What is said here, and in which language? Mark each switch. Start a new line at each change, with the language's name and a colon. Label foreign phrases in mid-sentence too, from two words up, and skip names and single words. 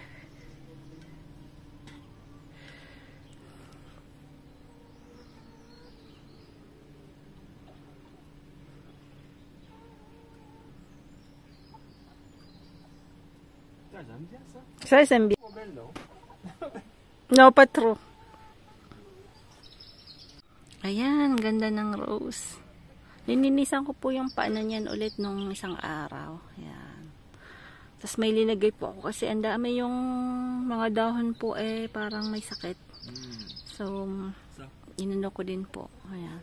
French: J'aime bien ça. Ça, j'aime bien. Oh, belle, non? No, pas trop.
Filipino: Ayan, ganda ng rose. Lininisan ko po yung paano niyan ulit nung isang araw. Ayan. Tapos may linagay po ako kasi ang dami yung mga dahon po parang may sakit. So, inano ko din po. Ayan.